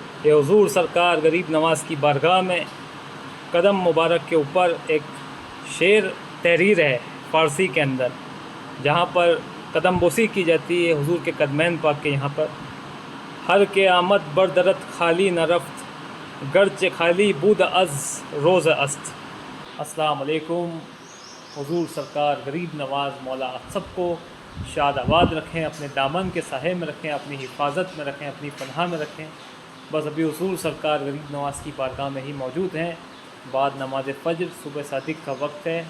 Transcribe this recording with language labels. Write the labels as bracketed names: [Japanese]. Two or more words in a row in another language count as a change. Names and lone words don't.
[Urdu] یہ حضور سرکار غریب نواز کی بارگاہ میں قدم مبارک کے اوپر ایک شعر تحریر ہے فارسی کے اندر، جہاں پر قدم بوسی کی جاتی ہے حضور کے قدمین پاک کے یہاں پر۔ [Persian] ہر کے آمد بردرت خالی نہ رفت، گرچہ خالی بود از روز است۔ [Arabic] السلام علیکم۔ [Urdu] حضور سرکار غریب نواز مولا آپ سب کو شاد آباد رکھیں، اپنے دامن کے سائے میں رکھیں، اپنی حفاظت میں رکھیں، اپنی پناہ میں رکھیں۔ بس ابھی حضور سرکار غریب نواز کی بارگاہ میں ہی موجود ہیں، بعد نماز فجر صبح صادق کا وقت ہے۔